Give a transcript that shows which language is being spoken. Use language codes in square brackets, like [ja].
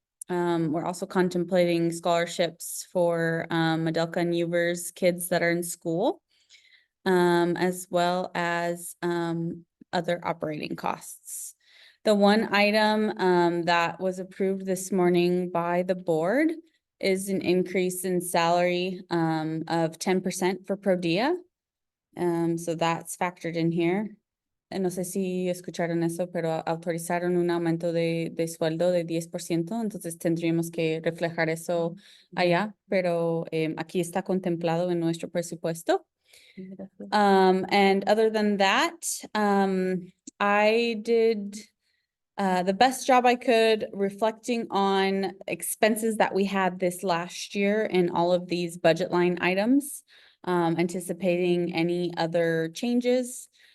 [en] We're also contemplating scholarships for Madelka and Uber's kids that are in school, as well as other operating costs. The one item that was approved this morning by the board is an increase in salary of 10% for Prodia. So that's factored in here. [es] No sé si escucharon eso, pero autorizaron un aumento de sueldo de 10%, entonces tendríamos que reflejar eso allá, pero aquí está contemplado en nuestro presupuesto. [en] And other than that, I did the best job I could reflecting on expenses that we had this last year in all of these budget line items, anticipating any other changes.